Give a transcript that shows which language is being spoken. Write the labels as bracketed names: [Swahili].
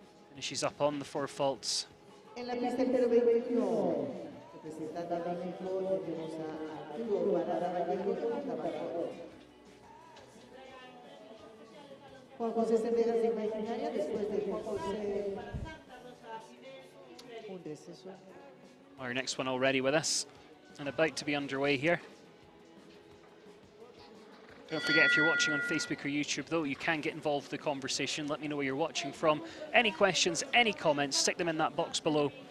[English] Finishes up on the 4 faults. [Spanish] En la pista número 21, representando a México, tenemos a Arturo Parada Vallejo con trabajo. Juan José Cerdegas de Imaginaria, después de Juan José. Un receso. [English] Our next one already with us and about to be underway here. Don't forget, if you're watching on Facebook or YouTube, though, you can get involved with the conversation. Let me know where you're watching from. Any questions, any comments, stick them in that box below.